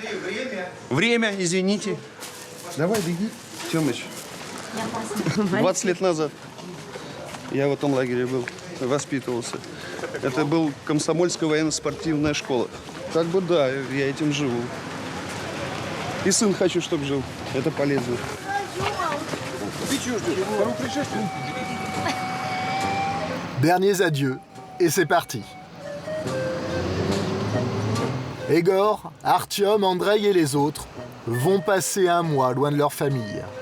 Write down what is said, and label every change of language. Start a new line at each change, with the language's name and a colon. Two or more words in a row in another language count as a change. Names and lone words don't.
Russian: Время, извините. Давай, беги, Тёмыч. 20 лет назад я в этом лагере был, воспитывался. Это был комсомольская военно-спортивная школа. Как бы да, я этим живу. И сын хочу, чтобы жил. Это полезно.
French: Derniers adieux, et c'est parti. Egor, Artyom, Andrei et les autres vont passer un mois loin de leur famille.